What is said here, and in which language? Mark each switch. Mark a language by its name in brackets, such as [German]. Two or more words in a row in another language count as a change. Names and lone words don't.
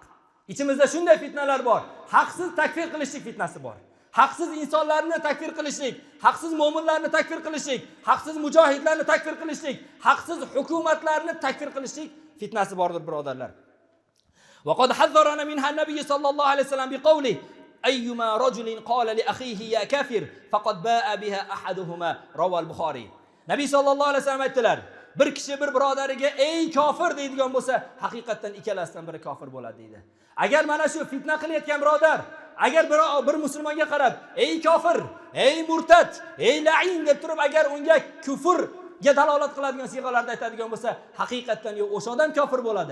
[Uzbek] Ichimizda shunday fitnalar bor. Haqsiz takfir qilishlik fitnasi bor. Haqsiz insonlarni takfir qilishlik, haqsiz mu'minlarni takfir qilishlik, haqsiz mujohidlarni takfir qilishlik, haqsiz hukumatlarni takfir qilishlik fitnasi bordir, birodarlar. [Arabic] وقد حذرنا منها النبي صلى الله عليه وسلم بقوله أيما رجل قال لأخيه يا كافر فقد باء بها أحدهما رواه البخاري. [Uzbek] Nabiy sallallohu alayhi vasallam aytdilar, bir kishi bir birodariga ey kofir deydigan bo'lsa, haqiqatan ikkalasidan biri kofir bo'ladi deydi. Agar mana shu fitna qilayotgan birodar, agar bir musulmonga qarab, ey kofir, ey murtad, ey la'in deb turib, agar unga kufrga dalolat qiladigan siyg'alarda aytadigan bo'lsa, haqiqatan o'sha odam kofir bo'ladi.